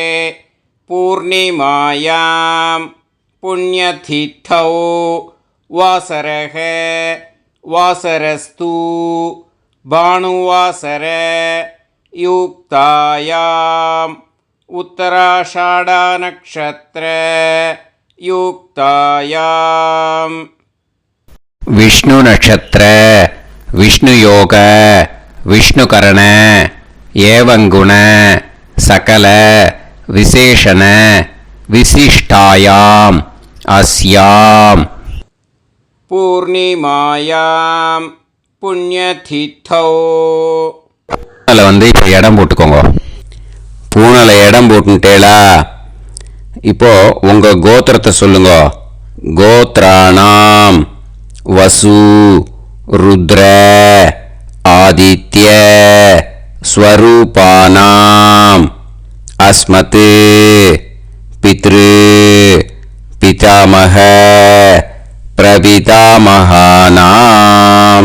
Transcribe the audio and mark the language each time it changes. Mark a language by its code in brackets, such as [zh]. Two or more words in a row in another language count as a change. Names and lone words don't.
[sa] पूर्णिमायां पुण्यतिथौ वासरः वासरस्तु भानुवासर युक्तायाम् उत्तराषाढ़ा नक्षत्र युक्तायाम्. विष्णु नक्षत्र विष्णु योग विष्णुकरण एवं गुण सकल विशेषण विशिष्टायाम् अस्याम् पूर्णिमायां पुण्यतिथौ. [ta] பூனலை இப்போ இடம் போட்டுக்கோங்க. பூனலை இடம் போட்டுட்டேளா? இப்போ உங்க கோத்திரத்தை சொல்லுங்க. [sa] गोत्राणां वसु रुद्र आदित्य स्वरूपाणाम् अस्मत् पितृ पितामह प्रपितामहानाम्.